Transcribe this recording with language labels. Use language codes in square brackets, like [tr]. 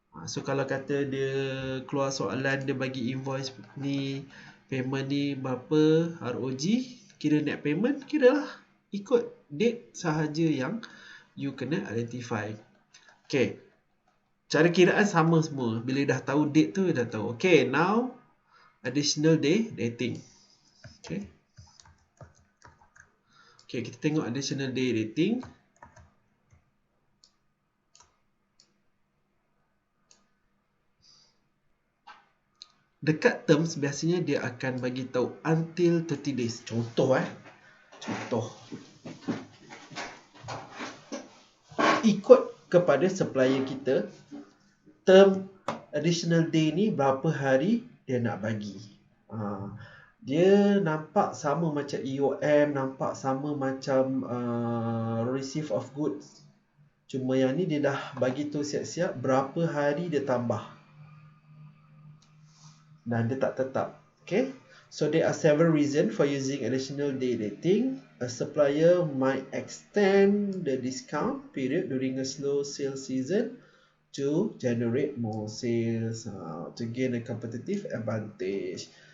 [ms] So kalau kata dia keluar soalan, dia bagi invoice ni, payment ni berapa ROG, kira net payment, kira lah ikut date sahaja yang you kena identify. Okay, cara kiraan sama semua. Bila dah tahu date tu, dah tahu. [en] Okay, now additional day dating. [ms] Okay, kita tengok additional day dating. dekat terms biasanya dia akan bagi tahu until 30 days. Contoh ikut kepada supplier kita, term additional day ni berapa hari dia nak bagi. Dia nampak sama macam EOM, nampak sama macam receive of goods. Cuma yang ni dia dah bagi tu siap-siap berapa hari dia tambah. Dan dia tak tetap. Okay. [en] So there are several reasons for using additional day dating. A supplier might extend the discount period during a slow sales season to generate more sales, to gain a competitive advantage.